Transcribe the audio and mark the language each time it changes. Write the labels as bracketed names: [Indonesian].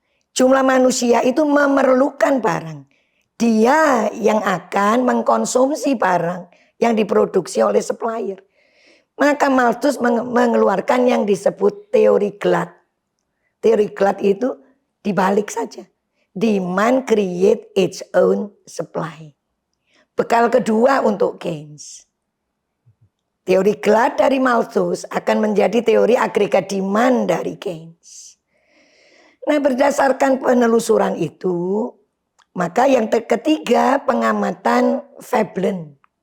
[Indonesian] Jumlah manusia itu memerlukan barang. Dia yang akan mengkonsumsi barang yang diproduksi oleh supplier. Maka Malthus mengeluarkan yang disebut teori glut. Teori glut itu dibalik saja. [English] Demand create its own supply. [Indonesian] Bekal kedua untuk Keynes. Teori glut dari Malthus akan menjadi teori agregat demand dari Keynes. Nah berdasarkan penelusuran itu, maka yang ketiga pengamatan Veblen.